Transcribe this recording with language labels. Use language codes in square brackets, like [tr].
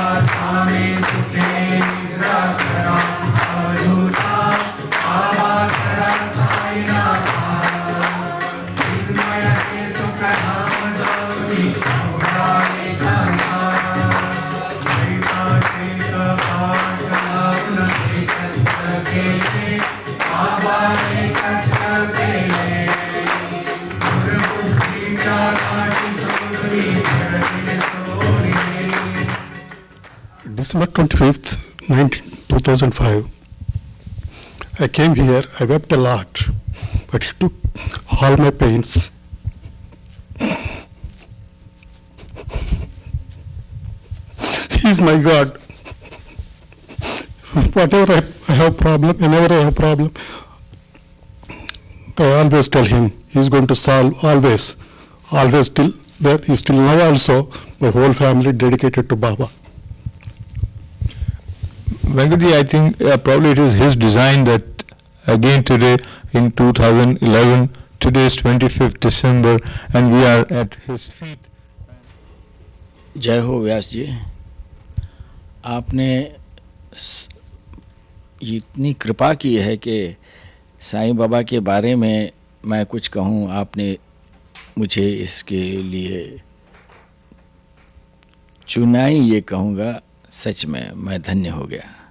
[en] स्वामी सुखेंद्र करम अयुता आवाकरा साईना चिन्मय के सुख धाम ज्योति उड़ाए जाना मैना चेत पाठ लग्न के बाबा ने कथा के गुरु बुद्धि का काटी सुंदरी चढ़े सोरी। December 25th, 2005, I came here, I wept a lot, but he took all my pains. He is my God. Whatever I have problem, whenever I have problem, I always tell him, he is going to solve, always till there, he is till now also, my whole family dedicated to Baba. Venkatji, I think probably it is his design that again today in 2011, today is 25th December and we are at his feet. [hi] जय हो व्यास जी, आपने इतनी कृपा की है कि साईं बाबा के बारे में मैं कुछ कहूँ, आपने मुझे इसके लिए चुना ही, ये कहूँगा सच में मैं धन्य हो गया।